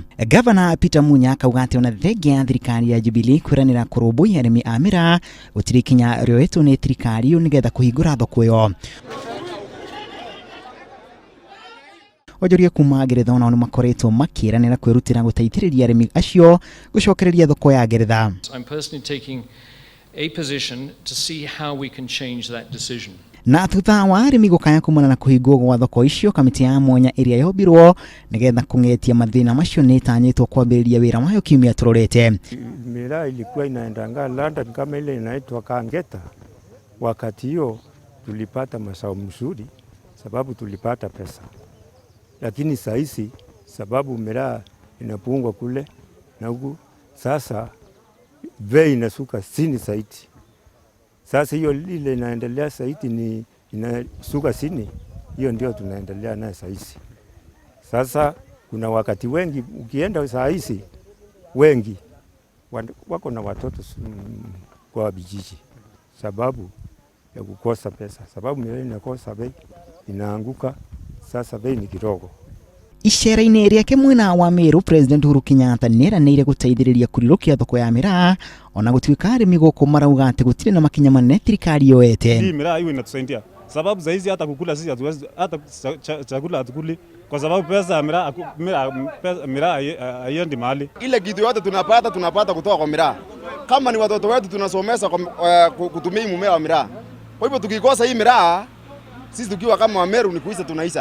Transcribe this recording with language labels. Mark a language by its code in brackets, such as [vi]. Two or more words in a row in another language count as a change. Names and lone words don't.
[ki] Gavana Peter Munya akauga atĩ ona thengia ya thirikari ya Jubilee kwĩranĩra kũrũmbũiya arĩmi a mĩraa, gũtirĩ ikinya rĩoetwo nĩ thirikari ĩyo nĩgetha kũhingũra thoko ĩyo. Wonjoria kuma Ngeretha onao nĩ makoretwo makĩranĩra kwĩrutĩra gũteithĩrĩria arĩmi acio gũcokereria thoko ya Ngeretha. [en] I'm personally taking a position to see how we can change that decision. [ki] Na thutha wa arĩmi gũkaya kumana na kũhingwo gwa thoko icio, kamĩtĩ ya mwanya ĩrĩa yombirwo nĩgetha kũng'etia mathĩna macio nĩ ĩtanyĩtwo kwambĩrĩria wĩra wayo kiumia tũrorete. [sw] Miraa ilikuwa inaendanga London kama ile inaitwa Kangeta. Wakati hiyo tulipata mazao mzuri sababu tulipata pesa. Lakini saisi sababu miraa inapungwa kule na huku, sasa bei inasuka chini zaidi. Sasa hiyo ile inaendelea zaidi ni inasuka chini, hiyo ndio tunaendelea nayo saisi. Sasa kuna wakati wengi ukienda saisi wengi wako na watoto kwa vijiji sababu ya kukosa pesa, sababu miraa inakosa bei, inaanguka. Sasa bei ni kidogo. [ki] Icera-inĩ rĩake mwena wa Meru, President Uhuru Kenyatta nĩeranĩire gũteithĩrĩria kũrirũkia thoko ya mĩraa, ona gũtuĩka arĩmi gũkũ marauga atĩ gũtirĩ na makinya manene thirikari yoete. [sw] Hii miraa hiyo inatusaidia sababu saizi hata kukula sisi hatuwezi, hata chakula hatukuli kwa sababu pesa ya miraa haiendi mahali. Ile kitu yote tunapata kutoka kwa miraa. Kama ni watoto wetu tunasomesha kutumia mmea wa miraa. Kwa hivyo tukikosa hii miraa, sisi tukiwa kama Wameru ni kuisha tunaisha.